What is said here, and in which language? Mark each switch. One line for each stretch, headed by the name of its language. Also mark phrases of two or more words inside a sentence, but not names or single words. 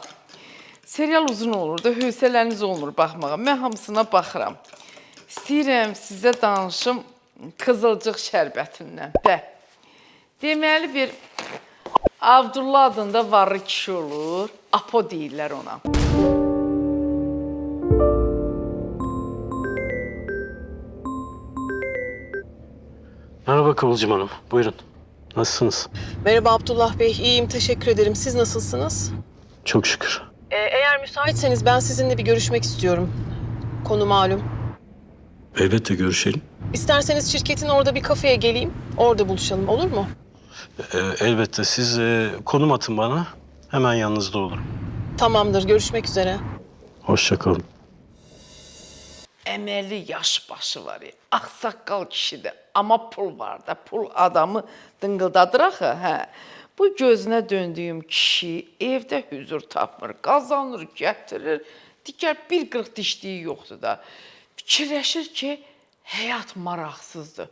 Azerbaijani: Serial uzun olur da, hövsələniz olmur baxmağa. Mən hamısına baxıram. İstəyirəm sizə danışım Qızılcıq şərbətindən. Deməli bir Abdullah adında varlı kişi olur. Apo deyirlər ona.
Turkish: Merhaba Kıvılcım Hanım, buyurun. Nasılsınız? Merhaba Abdullah Bey, iyiyim teşekkür ederim. Siz nasılsınız? Çok şükür. Eğer müsaitseniz ben sizinle bir görüşmek istiyorum. Konu malum. Elbette görüşelim. İsterseniz şirketin orada bir kafeye geleyim, orada buluşalım olur mu? Elbette siz konum atın bana, hemen yanınızda olurum. Tamamdır, görüşmek üzere. Hoşça kalın.
Azerbaijani: Əməli yaş başı var ya, ağsaqqal kişidir. Amma pul var da, pul adamı dıngıldadır axı, hə. Bu gözünə döndüyüm kişi evdə hüzur tapmır, qazanır, gətirir. Digər bir qırıq dişliyi yoxdur da. Fikirləşir ki, həyat maraqsızdır.